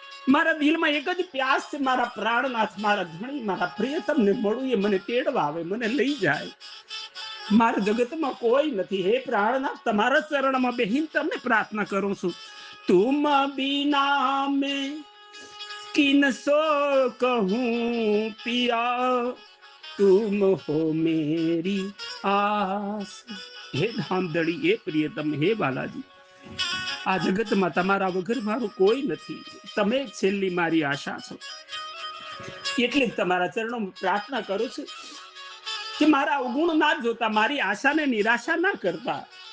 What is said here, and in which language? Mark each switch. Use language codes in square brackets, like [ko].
[gu] મારા દિલમાં એક જ પ્યાસ છે, મારા પ્રાણનાથ, મારા ધણી, મારા પ્રિયતમને મળું, એ મને તેડવા આવે, મને લઈ જાય. મારા જગતમાં કોઈ નથી. હે પ્રાણનાથ, તમારા ચરણમાં બેહીને તમને પ્રાર્થના કરું છું. [hi] તુમ બીના મેં किन सो कहूं पिया तुम हो मेरी आस। [gu] હે ધામધણી, હે પ્રિયતમ, હે બાલાજી, આ જગતમાં તમારા વગર મારું કોઈ નથી. તમે છેલ્લી મારી આશા છો. એટલે જ તમારા ચરણોમાં પ્રાર્થના કરું છું કે મારા અવગુણ ના જોતા, મારી આશાને નિરાશા ના કરતા.